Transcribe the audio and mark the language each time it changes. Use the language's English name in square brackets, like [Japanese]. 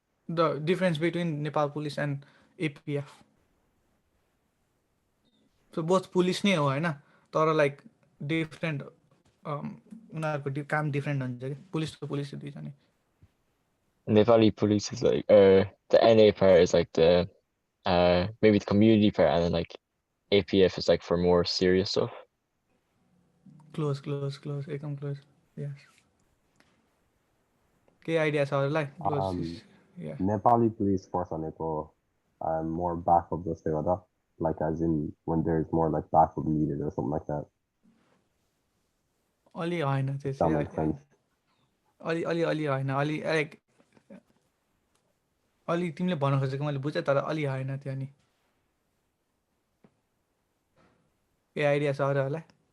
[English] The difference between Nepal police and APF. So both police [Nepali] नै हो होइन, तर लाइक डिफ्रेन्ट उनीहरूको काम डिफ्रेन्ट हुन्छ कि पुलिस त पुलिस दुईजना नै। [English] Nepali police is like the NA part is like the maybe the community part, and then like APF is like for more serious stuff. [Nepali] Close एकदम क्लोज। यस, के idea छ अरूलाई? [English] Nepali police force भनेको more backup [Nepali] जस्तै हो त, [English] like as in when there's more like backup needed or something like that. [Nepali] अलि होइन त्यो [English] That [Nepali] चाहिँ, [English] makes sense. [Nepali] अलि होइन, अलि तिमीले भन्न खोजेको मैले बुझेँ, तर अलि होइन त्यो। अनि के आइडिया छ अरूहरूलाई?